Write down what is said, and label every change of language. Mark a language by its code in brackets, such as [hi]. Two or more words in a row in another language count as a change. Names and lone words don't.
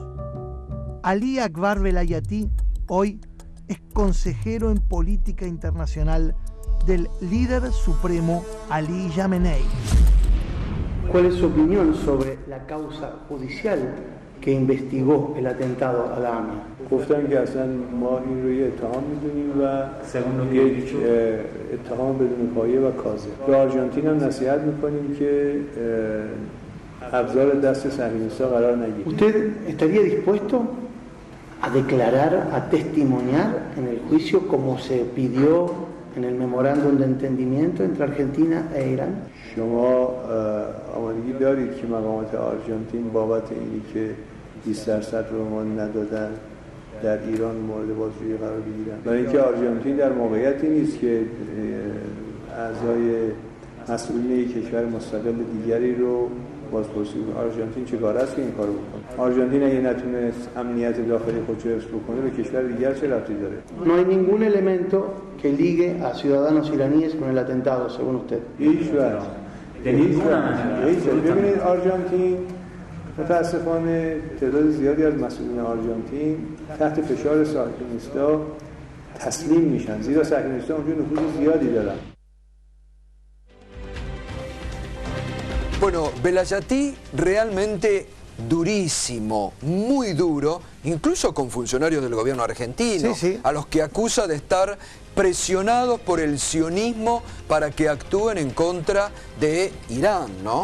[es] Ali Akbar Velayati hoy es consejero en política internacional del líder supremo Ali Khamenei. ¿Cuál es su opinión sobre la causa judicial que investigó el atentado a la AMIA? [fa] گفتن که اصلا ما این رو یه اتهام میدونیم و یک اتهام بدون پایه و کاذب. به آرژانتین هم نصیحت میکنیم که ابزار دست صهیونیست‌ها قرار نگیره. [es] ¿Usted estaría dispuesto a declarar, a testimoniar en el juicio como se pidió en el memorándum de entendimiento entre Argentina e Irán? [fa] شما آمادگی دارید که مقامات آرژانتین بابت اینی که 20% رو ما ندادن در ایران مورد بازجویی قرار بگیرن؟ برای اینکه آرژانتین در موقعیتی نیست که اعضای مسئولین یک کشور مستقل دیگری رو بازپرسی کنه. آرژانتین چگونه است که این کارو بکنه؟ آرژانتین اگه نتونست امنیت داخلی خودش رو حفظ بکنه به کشور دیگر چه ربطی داره؟ [es] No hay ningún elemento que ligue a ciudadanos iraníes con el atentado, según usted. [fa] هیچ وقت. ببینید آرژانتین متاسفانه تعداد زیادی از مسئولین آرژانتین تحت فشار صهیونیست‌ها تسلیم میشن، زیرا صهیونیست‌ها اونجا نفوذ زیادی دارن. [es] Bueno, Velayati realmente durísimo, muy duro, incluso con funcionarios del gobierno argentino, a los que acusa de estar presionados por el sionismo para que actúen en contra de Irán, ¿no?